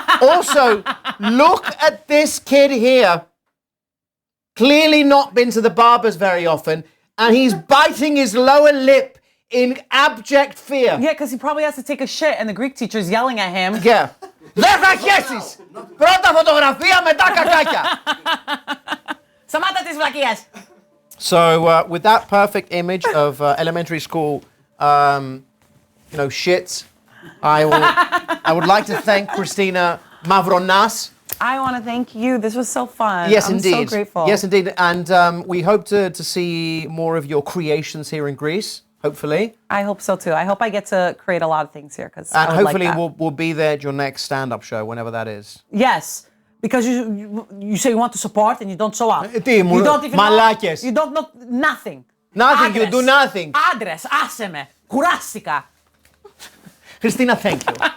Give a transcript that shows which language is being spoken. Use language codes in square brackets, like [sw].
[en] Also, look at this kid here. Clearly not been to the barber's very often, and he's biting his lower lip in abject fear. Yeah, because he probably has to take a shit and the Greek teacher's yelling at him. [el] Yeah. Δεν θα χέσεις! Πρώτα φωτογραφία, μετά κακάκια! Σταμάτα τις βλακίες! [en] So, with that perfect image of elementary school, shits, I would like to thank Christina Mavronas. I want to thank you. This was so fun. Yes, I'm indeed. so grateful. Yes, indeed. And we hope to see more of your creations here in Greece, hopefully. I hope so too. I hope I get to create a lot of things here because and hopefully we'll be there at your next stand-up show, whenever that is. Yes. Because you say you want to support and you don't show up. You don't even know. You don't know nothing. Nothing, you do nothing. [el] Άντρες, άσε με. Κουράστηκα. [en] Christina, thank you.